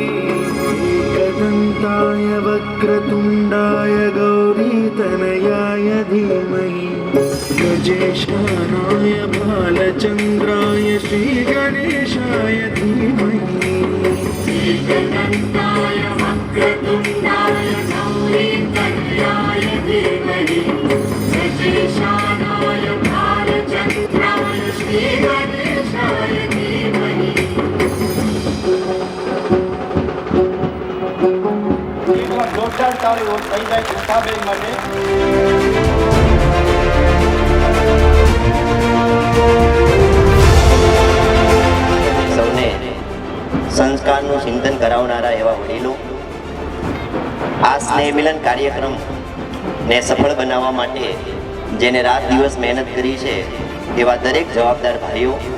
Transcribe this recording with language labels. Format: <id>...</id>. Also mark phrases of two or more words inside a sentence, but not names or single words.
<sa>एकदन्ताय वक्रतुण्डाय गौरीतनयाय धीमहि गजेशानाय भालचन्द्राय श्रीगणेशाय धीमहि एकदन्ताय वक्रतुण्डाय गौरीतनयाय धीमहि गजेशानाय भालचन्द्राय श्रीगणेशाय धीमहि.</sa> <gu>એકવાર જોરદાર તાળીઓ થઈ જાય ઉષાબેન માટે. સૌને સંસ્કારનું ચિંતન કરાવનારા એવા વડીલો આ સ્નેહ મિલન કાર્યક્રમ ને સફળ બનાવવા માટે જેને રાત દિવસ મહેનત કરી છે એવા દરેક જવાબદાર ભાઈઓ</gu>